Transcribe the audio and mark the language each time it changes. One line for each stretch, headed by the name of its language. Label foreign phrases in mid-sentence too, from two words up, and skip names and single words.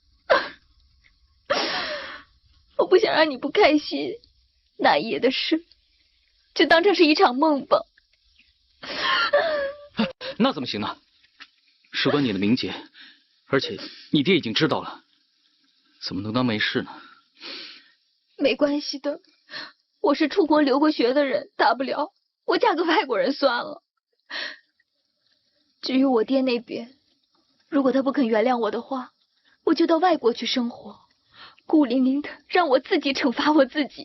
Chinese: 我不想讓你不開心，那夜的事就當成是一場夢吧。那怎麼行呢？事關你的名節，而且你爹已經知道了，怎麼能當沒事呢？沒關係的，我是出國留過學的人，大不了我嫁個外國人算了。至於我爹那邊，如果他不肯原諒我的話，我就到外國去生活，孤零零的讓我自己懲罰我自己。